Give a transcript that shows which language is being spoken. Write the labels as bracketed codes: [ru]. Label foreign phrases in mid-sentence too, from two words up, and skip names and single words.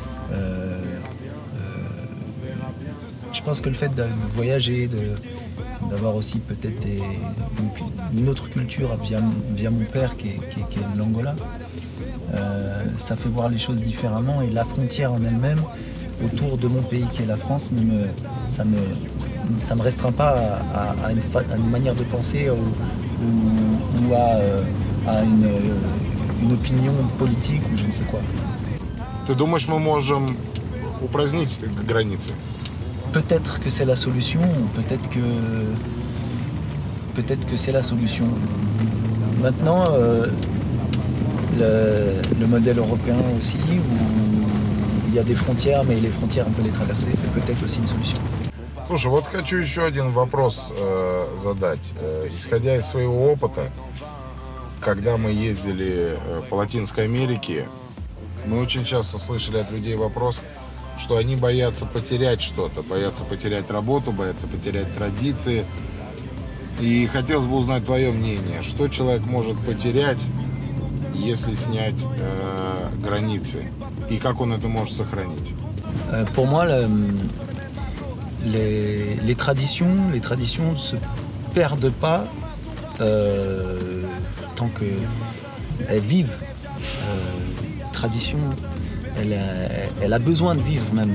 [fr] Je pense que le fait de voyager, d'avoir aussi peut-être une autre culture via mon père qui est l'Angola, ça fait voir les choses différemment, et la frontière en elle-même autour de mon pays qui est la France ça me restreint pas à une manière de penser ou à une opinion politique ou je ne sais quoi. [ru] Ты думаешь, мы можем упразднить границы? [fr] Peut-être que c'est la solution, ou peut-être que c'est la solution. Maintenant, le modèle européen aussi, où il y a des frontières, mais les frontières, on peut les traverser, c'est peut-être aussi une solution. [ru] Слушай, вот хочу еще один вопрос задать. Исходя из своего опыта, когда мы ездили по Латинской Америке, мы очень часто слышали от людей вопрос, что они боятся потерять что-то, боятся потерять работу, боятся потерять традиции. И хотелось бы узнать твое мнение, что человек может потерять, если снять границы, и как он это может сохранить? [fr] Pour moi, les traditions ne se perdent pas tant qu'elles vivent. Tradition, elle a besoin de vivre même.